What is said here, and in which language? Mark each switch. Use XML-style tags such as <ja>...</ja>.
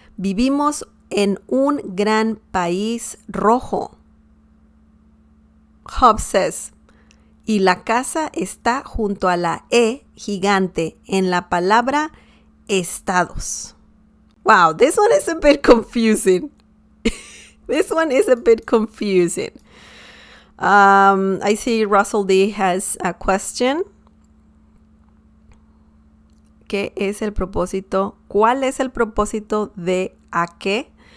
<es>Vivimos en un gran país rojo.</es> <en>Hobbes says,</en> <es>y la casa está junto a la E gigante en la palabra estados.</es> <en>Wow, this one is a bit confusing. This one is a bit confusing. I see Russell D has a question.</en> <es>¿Qué es el propósito? ¿Cuál es el propósito de a qué?</es>